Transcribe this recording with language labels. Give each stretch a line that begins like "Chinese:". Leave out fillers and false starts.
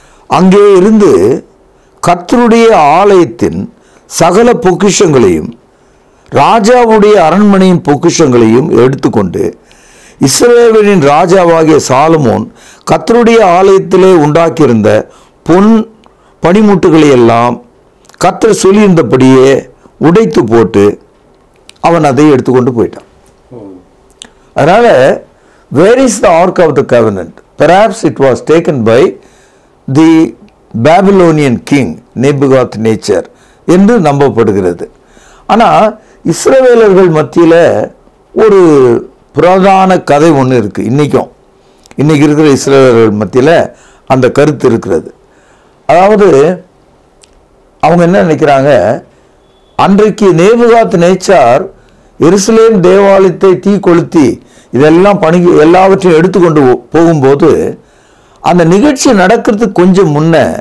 Tamil: அங்கே இருந்து கர்த்தருடைய ஆலயத்தின் சகல பொக்கிஷங்களையும் ராஜாவுடைய அரண்மனையின் பொக்கிஷங்களையும் எடுத்துக்கொண்டு இஸ்ரவேலின் ராஜாவாகிய சாலமோன் கர்த்தருடைய ஆலயத்திலே உண்டாக்கியிருந்த பொன் பனிமுட்டுகளை எல்லாம் கர்த்தர் சொல்லியிருந்தபடியே உடைத்து போட்டு அவன் அதை எடுத்துக்கொண்டு போயிட்டான். அதனால
English: where is the ark of the covenant? Perhaps it was taken by the Babylonian king Nebuchadnezzar
Tamil: என்று நம்பப்படுகிறது. ஆனால் இஸ்ரவேலர்கள் மத்தியில் ஒரு புராதான கதை ஒன்று இருக்குது. இன்னைக்கு இருக்கிற இஸ்ரவேலர்கள் மத்தியில் அந்த கருத்து இருக்கிறது. அதாவது அவங்க என்ன நினைக்கிறாங்க, அன்றைக்கு நேபுகாத் நேச்சார் எருசலேம் தேவாலயத்தை தீ கொளுத்தி இதெல்லாம் எல்லாவற்றையும் எடுத்துக்கொண்டு போகும்போது அந்த நிகழ்ச்சி நடக்கிறதுக்கு கொஞ்சம் முன்ன